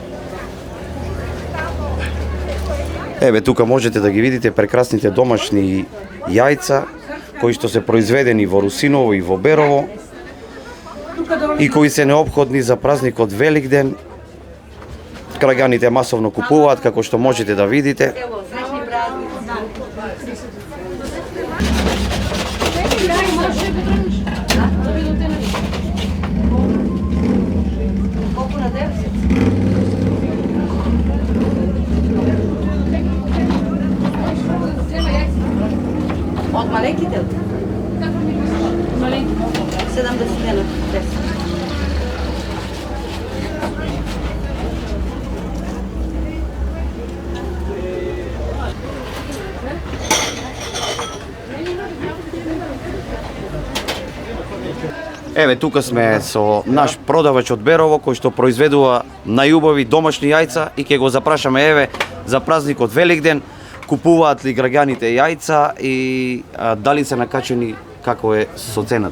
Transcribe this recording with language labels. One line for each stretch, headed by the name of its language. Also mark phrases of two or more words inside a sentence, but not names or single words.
Macedonian: Еве тука можете да ги видите прекрасните домашни јајца кои што се произведени во Русиново и во Берово и кои се неопходни за празникот Великден граѓаните масовно купуваат, како што можете да видите.
Serbian: Evo, srećni praznici. Koliko na 10?
Macedonian: Od malenките ли? Маленки. 70 дена. 10. Еве, тука сме со наш продавач од Берово, кој што произведува најубави домашни јајца и ќе го запрашаме, еве, за празникот Великден, купуваат ли граѓаните јајца и дали се накачени, како е со цената?